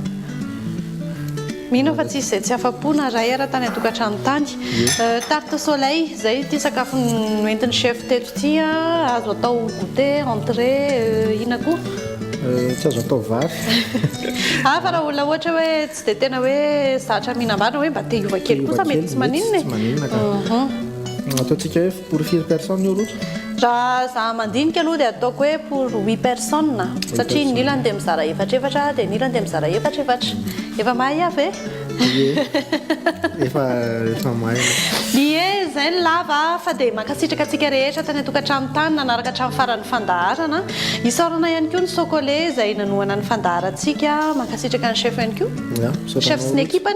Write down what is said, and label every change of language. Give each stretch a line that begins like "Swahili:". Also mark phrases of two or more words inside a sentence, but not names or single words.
Malagasy: mino fa tsisy izay tsy afapoana raha era tany an-tokantrano tany tarte soleil zay ity sakafo noentin'ny chef teto ity azo atao
French: goûter entrée
Malagasy: ina koa tsy azo atao vary fa raha olona ohatra hoe tsy dia tena hoe zatra mihinam-bana hoe mba te hiova kely kosa mety tsy maninona ataontsika hoe
French: pour 4 personnes
Malagasy: io roto raha za mandinika aloha dia ataoko hoe
French: pour 8 personnes
Malagasy: satria ny ilany dia mizara efatrefatra dia ny ilany dia mizara efatrefatra efa mahay avy efa mahay ie zay ny lava fa dia mankasitraka antsika rehetra tany atokantrano tany nanaraka hatramin'ny farany fandaharana isaorana ihany koa ny chocolat izay nanohana ny fandaharantsika mankasitraka ny chef ihany koa chef sy ny ekipany